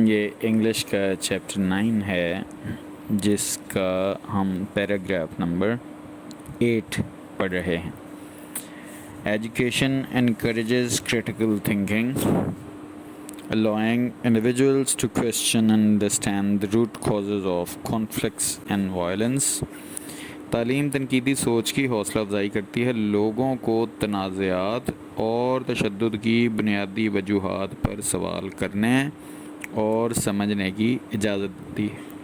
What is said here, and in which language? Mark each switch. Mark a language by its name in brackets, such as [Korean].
[Urdu] یہ انگلش کا چیپٹر 9 ہے جس کا ہم پیراگراف نمبر 8 پڑھ رہے ہیں. [English] Education encourages critical thinking, allowing individuals to question and understand the root causes of conflicts and violence. [Urdu] تعلیم تنقیدی سوچ کی حوصلہ افزائی کرتی ہے، لوگوں کو تنازعات اور تشدد کی بنیادی وجوہات پر سوال کرنے اور سمجھنے کی اجازت دیتی ہے.